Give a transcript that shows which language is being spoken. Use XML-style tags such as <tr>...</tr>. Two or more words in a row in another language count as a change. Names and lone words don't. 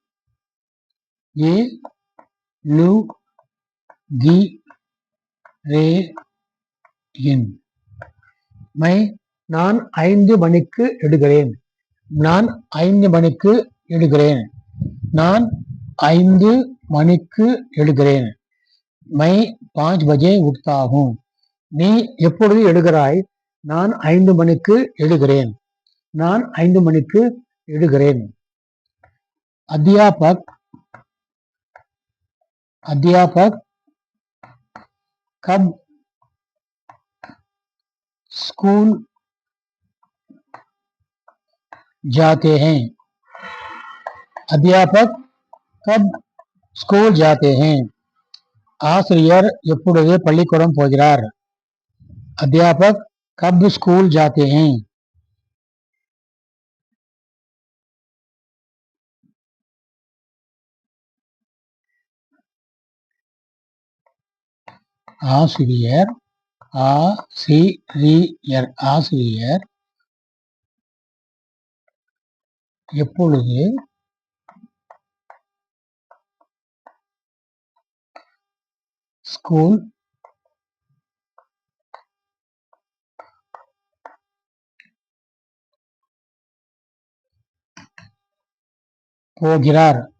<ta>நான் 5 மணிக்கு எழுகிறேன். நான் 5 மணிக்கு எழுகிறேன். நான் 5 மணிக்கு எழுகிறேன்.</ta> <hi>मैं 5 बजे उठता हूँ.</hi> <ta>நீ எப்பொழுது எழுகிறாய்? நான் 5 மணிக்கு எழுகிறேன். நான் 5 மணிக்கு எழுகிறேன்.</ta> <hi>अध्यापक कब स्कूल जाते हैं? अध्यापक कब स्कूल जाते हैं?</hi> <ta>ஆசிரியர் எப்பொழுது பள்ளிக்கூடம் போகிறார்?</ta> <hi>अध्यापक कब स्कूल जाते हैं?</hi> <ta>ஆசிரியர் எப்பொழுது ஸ்கூல் போகிறார்?</ta>